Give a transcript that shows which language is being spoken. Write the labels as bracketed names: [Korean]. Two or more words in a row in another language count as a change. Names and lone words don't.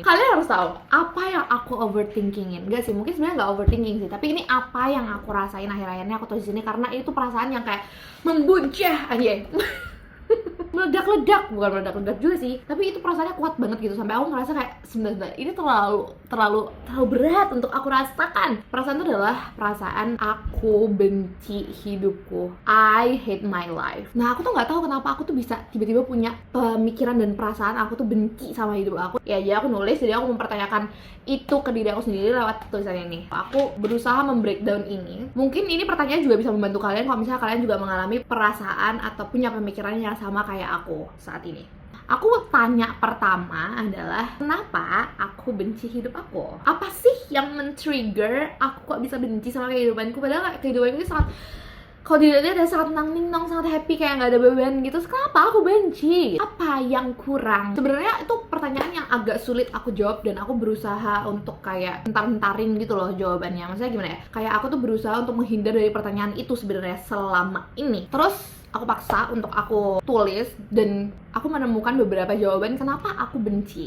[Indonesian] Kalian harus tahu apa yang aku overthinkingin. Enggak sih, mungkin sebenarnya nggak overthinking sih, tapi ini apa yang aku rasain akhir-akhirnya aku tulis di sini karena itu perasaan yang kayak membuncah aja. meledak juga sih, tapi itu perasaannya kuat banget gitu sampai aku ngerasa kayak sebentar ini terlalu berat untuk aku rasakan. Perasaan itu adalah perasaan aku benci hidupku. [English] I hate my life. [Indonesian] Nah, aku tuh nggak tahu kenapa aku tuh bisa tiba-tiba punya pemikiran dan perasaan aku tuh benci sama hidup aku. Ya, jadi aku nulis, jadi aku mempertanyakan itu ke diri aku sendiri lewat tulisan ini. Aku berusaha membreakdown ini. Mungkin ini pertanyaan juga bisa membantu kalian kalau misalnya kalian juga mengalami perasaan atau punya pemikiran yang sama kayak aku saat ini. Aku tanya pertama adalah, kenapa aku benci hidup aku? Apa sih yang men-trigger aku kok bisa benci sama kehidupanku? Padahal kehidupanku ini sangat, kalau dilihat ada sangat nang ning nong, sangat happy, kayak nggak ada beban gitu. Kenapa aku benci? Apa yang kurang? Sebenarnya itu pertanyaan yang agak sulit aku jawab, dan aku berusaha untuk kayak entar-entarin gitu loh jawabannya. Maksudnya gimana ya? Kayak aku tuh berusaha untuk menghindar dari pertanyaan itu sebenarnya selama ini. Terus aku paksa untuk aku tulis, dan aku menemukan beberapa jawaban kenapa aku benci.